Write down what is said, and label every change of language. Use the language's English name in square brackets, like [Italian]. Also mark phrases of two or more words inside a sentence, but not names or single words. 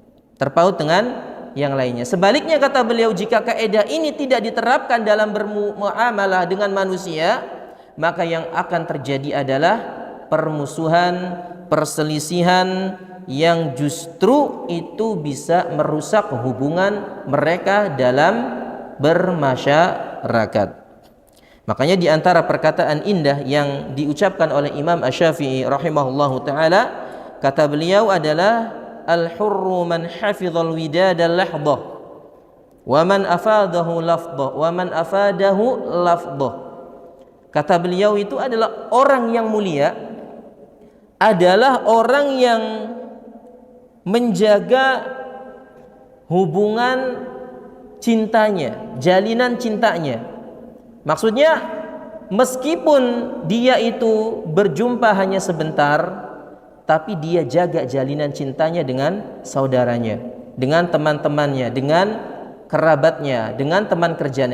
[Indonesian] Sebaliknya kata beliau, jika kaidah ini tidak diterapkan dalam bermuamalah dengan manusia, maka yang akan terjadi adalah permusuhan, perselisihan yang justru itu bisa merusak hubungan mereka dalam bermasyarakat. Makanya di antara perkataan indah yang diucapkan oleh Imam Asy-Syafi'i [Arabic] رحمه الله تعالى, [Indonesian] kata beliau adalah [Arabic] الحر من حفظ الوداد لحظة ومن أفاده لفظة. [Indonesian] Kata beliau itu adalah orang yang mulia adalah orang yang menjaga hubungan cintanya, jalinan cintanya. Maksudnya meskipun dia itu berjumpa hanya sebentar, tapi dia jaga jalinan cintanya dengan saudaranya, dengan teman-temannya, dengan kerabatnya, dengan teman kerjanya.